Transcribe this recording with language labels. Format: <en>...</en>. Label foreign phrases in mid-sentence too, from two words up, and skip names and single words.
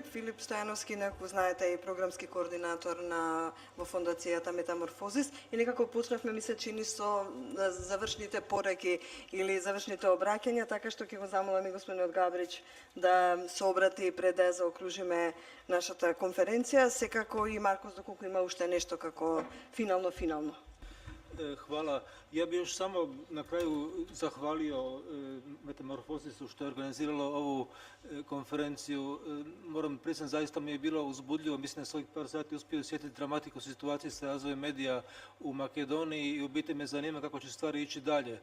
<mk>Филип Стојановски, некако знаете, е програмски координатор во фондацијата Метаморфозис и некако почнавме, ми се чини, со завршните пореки или завршните обраќања, така што ќе го замолам и господинот Габрич да се обрати пред да заокружиме нашата конференција, секако и Маркос доколку има уште нешто како финално.</mk> <hr>Hvala. Ja bih još samo na kraju zahvalio Metamorfosisu što je organiziralo ovu konferenciju. Moram priznati, zaista mi je bilo uzbudljivo. Mislim da svojih par sati uspio osjetiti dramatiku situacije sa razvojem medija u Makedoniji i u biti me zanima kako će stvari ići dalje.</hr>